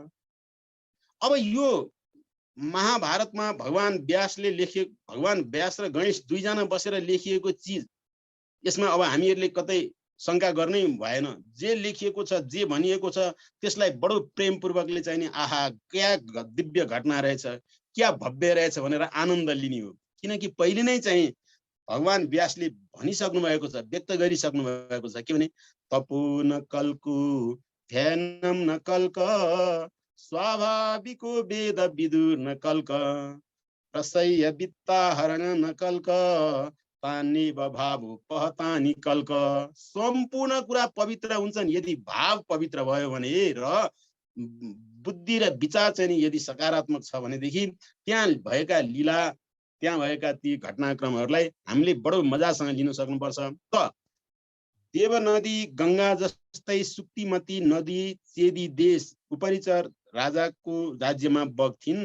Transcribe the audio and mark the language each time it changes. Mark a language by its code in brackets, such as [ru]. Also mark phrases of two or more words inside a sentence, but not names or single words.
[ne] अब यो महाभारतमा भगवान व्यास र गणेश दुईजना बसेर लेखिएको चिज, यसमा अब हामीहरूले कतै शंका गर्नै भएन। जे लेखिएको छ, जे भनिएको छ, त्यसलाई बडो प्रेमपूर्वकले चाहिँ नि आहा क्या दिव्य घटना रहेछ, क्या भव्य रहेछ भनेर आनन्द लिने हो। किनकि पहिले नै चाहिँ भगवान व्यासले भनिसक्नु भएको छ, व्यक्त गरिसक्नु भएको छ। के भने [sa] तपो न कल्कु ध्यानम न कल्क स्वाभाविको वेद विदुर न कल्क प्रसय वित्ता हरण न कल्क तानि भाव पहतानि कल्क। [ne] सम्पूर्ण कुरा पवित्र हुन्छन् यदि भाव पवित्र भयो भने र बुद्धि र विचार चाहिँ यदि सकारात्मक छ भनेदेखि त्यहाँ भएका लीला, त्यहाँ भएका ती घटनाक्रमहरूलाई हामीले बडो मजासँग लिन सक्नुपर्छ। त देवनदी गंगा जस्तै सुक्तिमती नदी चेदी देश उपरिचर राजाको राज्यमा बग्थिन्।